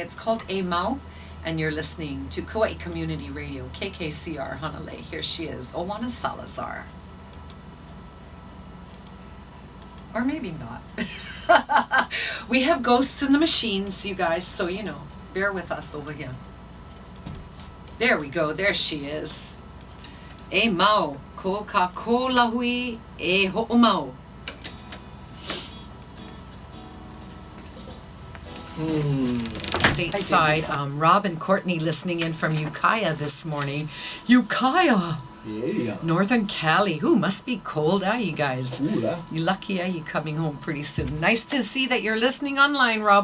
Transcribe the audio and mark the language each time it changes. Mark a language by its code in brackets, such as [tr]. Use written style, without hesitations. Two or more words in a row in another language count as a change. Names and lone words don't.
[en] It's called E Mau, and you're listening to Kauai Community Radio, KKCR Hanalei. Here she is, Oana Salazar. Or maybe not. We have ghosts in the machines, you guys, so bear with us over here. There we go, there she is. [haw] E mau, ko ka ko lahui e ho'omau. [en] Stateside, Rob and Courtney listening in from Ukiah this morning. Ukiah! Yeah. Northern Cali. Must be cold, you guys? Ooh, You lucky, you coming home pretty soon. Nice to see that you're listening online, Rob.